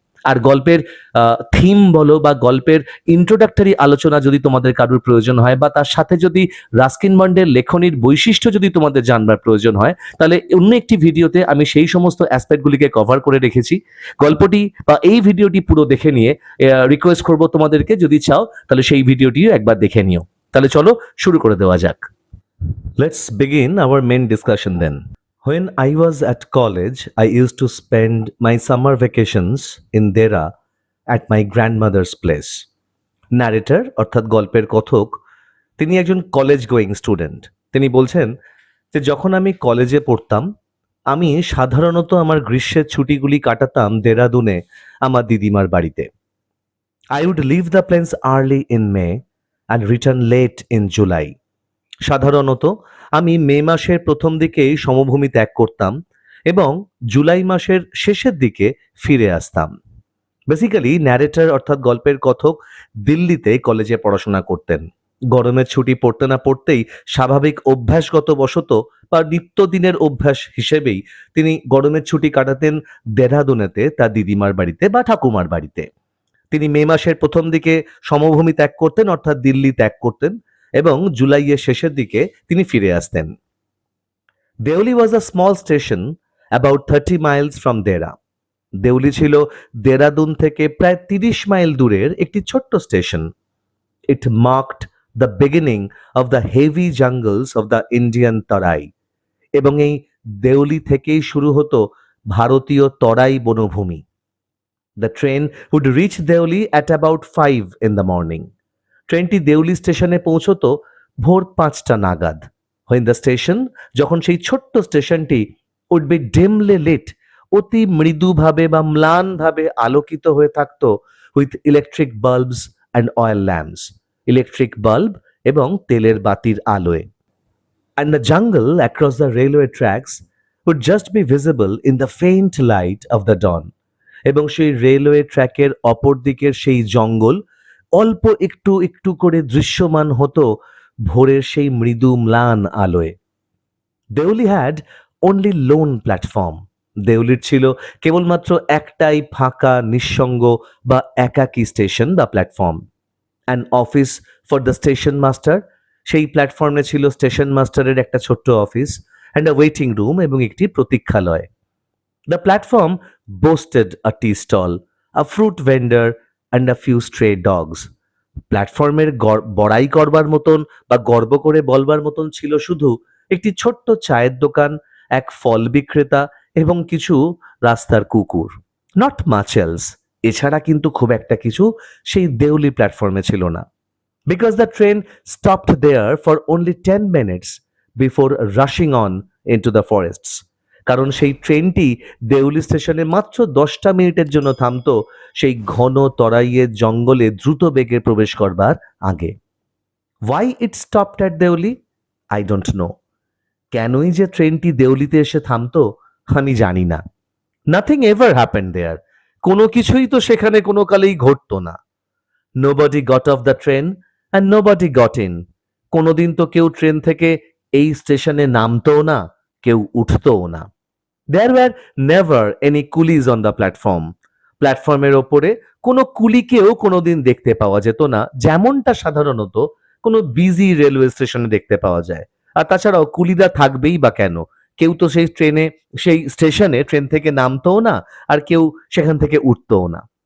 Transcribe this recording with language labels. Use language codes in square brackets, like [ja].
[bn] আর গল্পের থিম বলো বা গল্পের ইন্ট্রোডাক্টরি আলোচনা যদি তোমাদের কারোর প্রয়োজন হয়, বা তার সাথে যদি রাস্কিন বন্ডের লেখনীর বৈশিষ্ট্য যদি তোমাদের জানবার প্রয়োজন হয়, তাহলে অন্য একটি ভিডিওতে আমি সেই সমস্ত অ্যাসপেক্টগুলিকে কভার করে রেখেছি। গল্পটি বা এই ভিডিওটি পুরো দেখে নিয়ে রিকোয়েস্ট করব তোমাদেরকে, যদি চাও তাহলে সেই ভিডিওটিও একবার দেখে নিও। তাহলে চলো শুরু করে দেওয়া যাক। [en] Let's begin our main discussion then. When I was at college, I used to spend my summer vacations in Dera at my grandmother's place. [bn] Narrator অর্থাৎ গল্পের কথক, তিনি একজন কলেজ গোয়িং স্টুডেন্ট। তিনি বলছেন যে যখন আমি কলেজে পড়তাম, আমি সাধারণত আমার গ্রীষ্মের ছুটিগুলি কাটাতাম দেরাদুনে আমার দিদিমার বাড়িতে। [en] I would leave the plains early in May and return late in July. [bn] সাধারণত আমি মে মাসের প্রথম দিকেই সমভূমি ত্যাগ করতাম এবং জুলাই মাসের শেষের দিকে ফিরে আসতাম। বেসিক্যালি ন্যারেটর অর্থাৎ গল্পের কথক দিল্লিতে কলেজে পড়াশোনা করতেন। গরমের ছুটি পড়তে না পড়তেই স্বাভাবিক অভ্যাসগত বশত বা নিত্যদিনের অভ্যাস হিসেবেই তিনি গরমের ছুটি কাটাতেন দেহরাদুনেতে তার দিদিমার বাড়িতে বা ঠাকুমার বাড়িতে। তিনি মে মাসের প্রথম দিকে সমভূমি ত্যাগ করতেন অর্থাৎ দিল্লি ত্যাগ করতেন এবং জুলাইয়ের শেষের দিকে তিনি ফিরে আসতেন। [en] Deoli was a small station about 30 miles from Dehra. [bn] Deuli ছিল দেরাদুন থেকে প্রায় 30 মাইল দূরের একটি ছোট্ট station. [en] It marked the beginning of the heavy jungles of the Indian Terai. [bn] এবং এই দেউলি থেকেই শুরু হতো ভারতীয় তরাই বনভূমি। [en] The train would reach Deoli at about 5 in the morning. [bn] ট্রেনটি দেউলি স্টেশনে পৌঁছতো ভোর 5টা নাগাদ। [en] When the station, [bn] যখন সেই ছোট্ট স্টেশনটি [en] would be dimly lit, [bn] অতি মৃদুভাবে বা ম্লানভাবে আলোকিত হয়ে থাকতো [en] with electric bulbs and oil lamps, [bn] electric bulb এবং তেলের বাতির আলোয়। [en] And the jungle across the railway tracks would just be visible in the faint light of the dawn. [bn] এবং সেই রেলওয়ে ট্র্যাকের অপর দিকের সেই জঙ্গল অল্প একটু একটু করে দৃশ্যমান হতো ভোরের সেই মৃদু ম্লান আলোয়। Deuli [en] Had only lone platform. [bn] দেউলির ছিল কেবলমাত্র একটাই ফাঁকা, নিঃসঙ্গ বা একাকী স্টেশন বা platform. [en] an office for the station master, [bn] সেই প্ল্যাটফর্মে ছিল স্টেশন মাস্টারের একটা ছোট্ট office, [en] and a waiting room [bn] এবং একটি প্রতীক্ষালয়। [en] The platform boasted a tea stall, a fruit vendor, and a few stray dogs. [bn] প্ল্যাটফর্মের বড়াই করবার মতন বা গর্ব করে বলবার মতন ছিল শুধু একটি ছোট্ট চায়ের দোকান, এক ফল বিক্রেতা এবং কিছু রাস্তার কুকুর। [en] Not much else. [bn] এছাড়া কিন্তু খুব একটা কিছু সেই দেউলি প্ল্যাটফর্মে ছিল না। [en] Because the train stopped there for only 10 minutes before rushing on into the forests. [bn] কারণ সেই ট্রেনটি দেউলি স্টেশনে মাত্র 10টা মিনিটের জন্য থামতো সেই ঘন তরাইয়ের জঙ্গলে দ্রুত বেগে প্রবেশ করবার আগে। [en] Why it stopped at Deoli? I don't know. [bn] কেনই যে ট্রেনটি দেউলিতে এসে থামতো আমি জানি না। [en] Nothing ever happened there. [bn] কোনো কিছুই তো সেখানে কোনো কালেই ঘটতো না। [en] Nobody got off the train and nobody got in. [bn] কোনোদিন তো কেউ ট্রেন থেকে এই স্টেশনে নামতোও না, কেউ উঠতোও না। [en] There were never any coolies on the platform. [bn] প্ল্যাটফর্মের ওপরে কোনো কুলিকেও কোনোদিন দেখতে পাওয়া যেত না, যেমনটা সাধারণত কোনো বিজি রেলওয়ে স্টেশনে দেখতে পাওয়া যায়। আর তাছাড়াও কুলিরা থাকবেই বা কেন? কেউ তো সেই স্টেশনে ট্রেন থেকে নামতোও না, আর কেউ সেখান থেকে উঠতোও না।